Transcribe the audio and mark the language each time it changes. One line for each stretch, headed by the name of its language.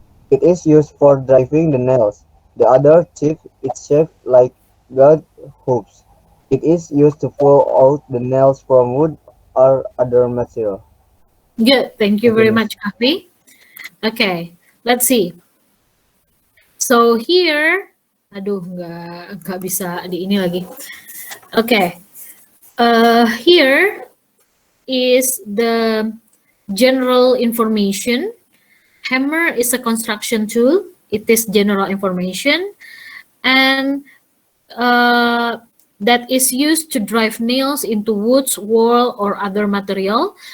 English: It is used for driving the nails. The other tip is shaped like guide hoops. It is used to pull out the nails from wood or other material. Good, thank you very much, Kavi. Okay, let's see. So here,
Indonesian: aduh nggak bisa di ini lagi.
English: Okay, here is the general information. Hammer is a construction tool. It is general information, and that is used to drive nails into woods, wall, or other material.